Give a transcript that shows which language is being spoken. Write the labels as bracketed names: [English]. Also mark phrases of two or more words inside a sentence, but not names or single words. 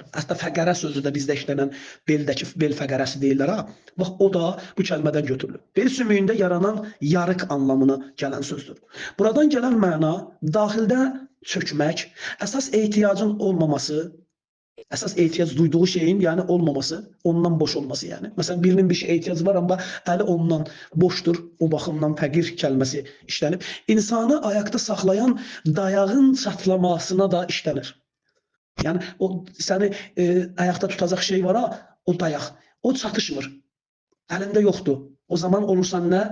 [Azerbaijani] Hətta fəqərə sözü də bizdə işlənən beldəki bel fəqərəsi deyirlər ha. Bax o da bu kəlmədən götürülür. Bel sümüyündə yaranan yarıq anlamına gələn sözdür. Buradan gələn məna daxildə çökmək, əsas ehtiyacın olmaması, əsas ehtiyac duyduğu şeyin yani olmaması, ondan boş olması yani. [Turkish] Mesela birinin bir şeye ihtiyacı var ama [Azerbaijani] əli ondan boşdur. O baxımdan fəqir kəlməsi işlənib. İnsanı ayakta saxlayan dayağın çatlamasına da işlənir. Yani o səni ayakta tutacaq şey var ha, o dayaq. O çatışmır. Əlində yoxdur. O zaman olursan nə?